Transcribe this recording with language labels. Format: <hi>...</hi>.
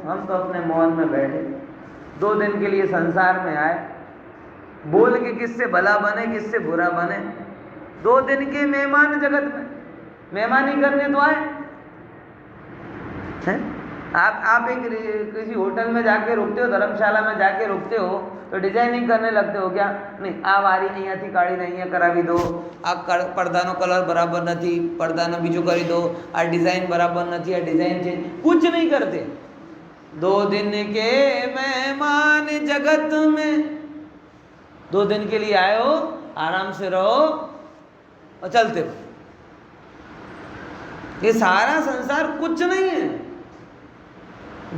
<hi>हम तो अपने मौन में बैठे, 2 दिन के लिए संसार में आए, बोल के किससे भला बने किससे बुरा बने। 2 दिन के मेहमान जगत में, मेहमानी करने तो आए हैं। आप एक किसी होटल में जाके रुकते हो, धर्मशाला में जाके रुकते हो, तो डिजाइनिंग करने लगते हो क्या?</hi> <gu>नहीं, आ वारी અહીંયાથી કાઢી ને અહીંયા કરાવી દો, આ પડદાનો કલર બરાબર નથી, પડદાનો બીજો કરી દો, આ ડિઝાઇન બરાબર નથી, આ ડિઝાઇન ચેન્જ,</gu> <hi>कुछ नहीं करते। 2 दिन के मेहमान जगत में, 2 दिन के लिए आए हो, आराम से रहो और चलते हो। ये सारा संसार कुछ नहीं है।</hi>